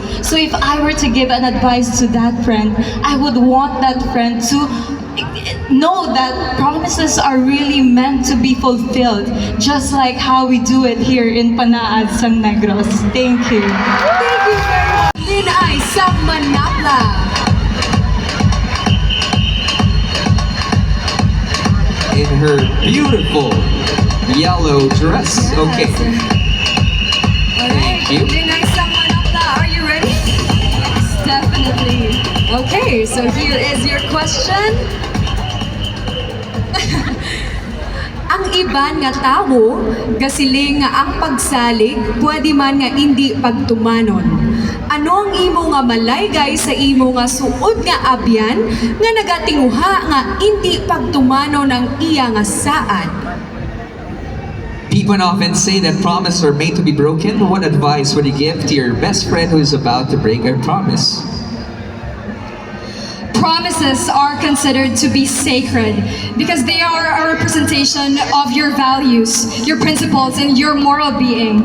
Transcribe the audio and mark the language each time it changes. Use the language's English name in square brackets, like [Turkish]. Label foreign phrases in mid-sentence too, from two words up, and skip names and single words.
[English] So if I were to give an advice to that friend, I would want that friend to know that promises are really meant to be fulfilled, just like how we do it here in Panaad Sang Negros. Thank you. Thank you very much. [Hiligaynon] Linay sa Manapla. [English] In her beautiful yellow dress. Okay. Alright, Thank you. [Hiligaynon] Linay sa Manapla, [English] are you ready? Okay, so here is your question. [Hiligaynon] Ang iban nga tawo, gasiling nga ang pagsalig, pwede man nga hindi pagtumanon. Ano ang imo nga malaygay sa imo nga suod nga abyan, nga nagatinguha nga hindi pagtumanon ang iya nga saad? [English] People often say that promises are made to be broken. What advice would you give to your best friend who is about to break a promise? Promises are considered to be sacred because they are a representation of your values, your principles, and your moral being.